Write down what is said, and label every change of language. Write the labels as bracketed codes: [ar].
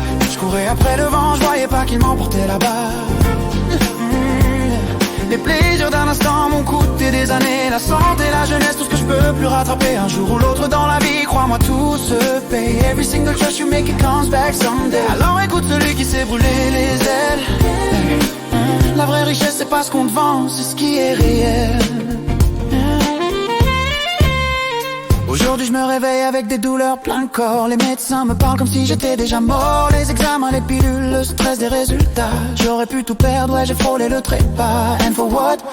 [fr] Je courais après le vent, je voyais pas qu'il m'emportait là-bas. Les plaisirs d'un instant m'ont coûté des années. La santé, la jeunesse, tout ce que je peux plus rattraper. Un jour ou l'autre dans la vie, crois-moi tout se paye. [en] Every single choice you make, it comes back someday. [fr] Alors écoute celui qui s'est brûlé les ailes. La vraie richesse c'est pas ce qu'on te vend, c'est ce qui est réel. Aujourd'hui je me réveille avec des douleurs plein le corps. Les médecins me parlent comme si j'étais déjà mort. Les examens, les pilules, le stress des résultats. J'aurais pu tout perdre, ouais j'ai frôlé le trépas. [en] And for what?